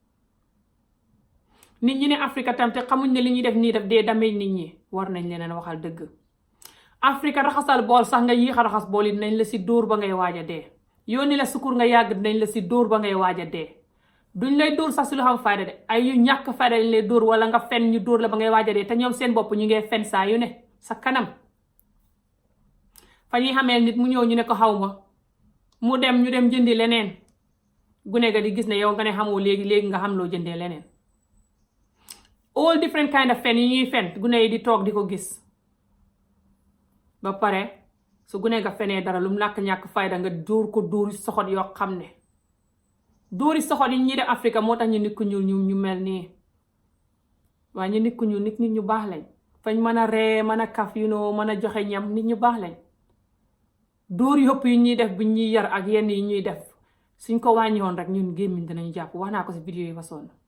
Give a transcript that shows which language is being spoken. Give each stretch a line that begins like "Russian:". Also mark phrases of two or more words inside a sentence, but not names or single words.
Wolof: nit ñi ne Afrique tam te xamuñ ne li ñuy def nii def dee damage nit ñi war nañ leen waxal dëgg Afrique raxasal bool sax nga yéex a raxas bool yi dinañ la si dóor ba ngay waaj a dee yónni la sukkur nga yàgg dinañ la si dóor ba ngay waaj a dee duñ lay dóor sax si lu xam fayda de ay yu ñàkk fayda lañ lay dóor wala nga fen ñu dóor la ba ngay waaj a dee te ñoom seen bopp ñu ngee fen saa yu ne sa kanam fa ñuy xamee nit mu ñëw ñu ne ko xaw ma mu dem ñu dem jëndi leneen gune ga di gis ne yow nga ne xamoo léegi nga xam loo jëndee leneen all
English: different kind of
Wolof: fen yi ñuy fen gune yi di toog di ko gis ba pare su gune nga fenee dara lu mu ñàkk fayda nga dóor ko dóori soxot yoo xam ne dóori soxot yi ñuy def Afrique moo tax ñu nit ku ñuul ñu mel nii waaye ñu nit ku ñuul nit ñu baax lañ fañ mën a ree mën a kaf mën a joxe ñam nit ñu baax lañ dóor yëpp yi ñuy def bu ñuy yar ak yenn yi ñuy def suñ ko wàññiwoon rek ñun gémmiñ dinañu jàpp wax naa ko si vidéo yi fa sonn